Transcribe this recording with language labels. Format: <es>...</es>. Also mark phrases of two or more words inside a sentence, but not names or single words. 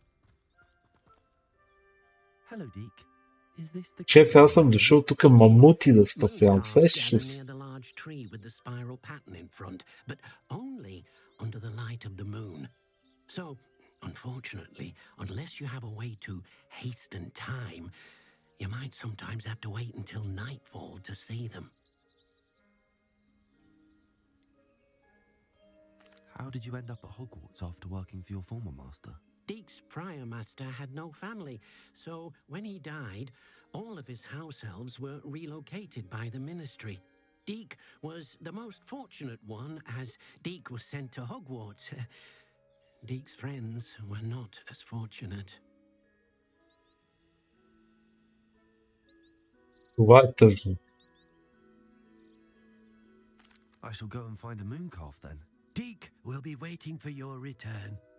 <en>Hello, Deke. Is this the</en> <bg>Шеф, аз съм дошъл тук мамути да спасявам.</bg> <en>Moon calves</en> <bg>Сещаш ли</bg> <en>gather</en> <bg>се?</bg> <en>near the large tree with the spiral pattern in front, but only under the light of the moon. So, unfortunately, unless you have a way to hasten time, you might sometimes have to wait until nightfall to see them. How did you end up at Hogwarts after working for your former master? Deke's prior master had no family, so when he died, all of his house elves were relocated by the ministry. Deke was the most fortunate one, as Deke was sent to Hogwarts. Deke's friends were not as fortunate.</en> <bg>Това е тъжно.</bg> <en>I shall go and find a moon calf then. Deke will be waiting for your return.</en>